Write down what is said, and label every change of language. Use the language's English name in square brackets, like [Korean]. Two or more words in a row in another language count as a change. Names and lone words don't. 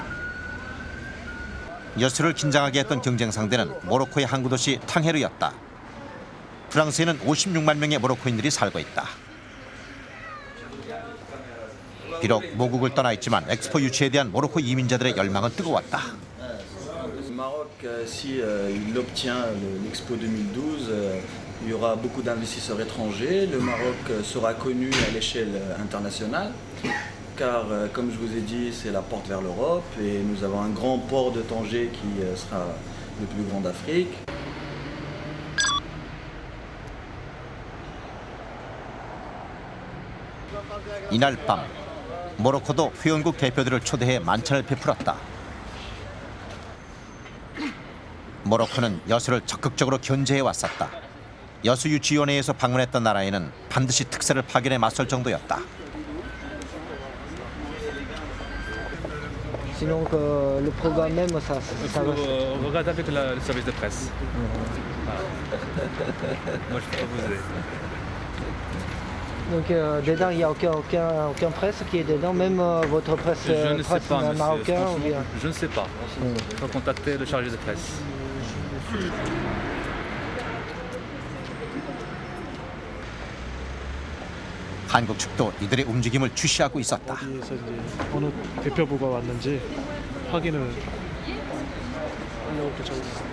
[Korean] 여수를 긴장하게 했던 경쟁 상대는 모로코의 항구 도시 탕헤르였다. 프랑스에는 56만 명의 모로코인들이 살고 있다. 비록 모국을 떠나 있지만 엑스포 유치에 대한 모로코 이민자들의 열망은 뜨거웠다. [French] Maroc, si il obtient l'Expo 2012, il y aura beaucoup d'investisseurs étrangers. Le Maroc sera connu à l'échelle internationale. Car, comme je vous ai dit, c'est la porte vers l'Europe et nous avons un grand port de Tanger qui sera le plus grand d'Afrique. 이날 밤 모로코도 회원국 대표들을 초대해 만찬을 베풀었다. 모로코는 여수를 적극적으로 견제해 왔었다. 여수유치위원회에서 방문했던 나라에는 반드시 특사를 파견해 맞설 정도였다. Sinon, le programme même, ça va. Regarde avec le service de presse. Moi, je peux pas vous aider. Donc, dedans, il n'y a aucun presse qui est dedans, même votre presse, Je ne sais presse pas, monsieur. marocain ou bien. Je ne sais pas. Il faut contacter le chargé de presse. [Korean] 한국 측도 이들의 움직임을 주시하고 있었다. 어디에서 이제 어느 대표부가 왔는지 확인을 하려고 저기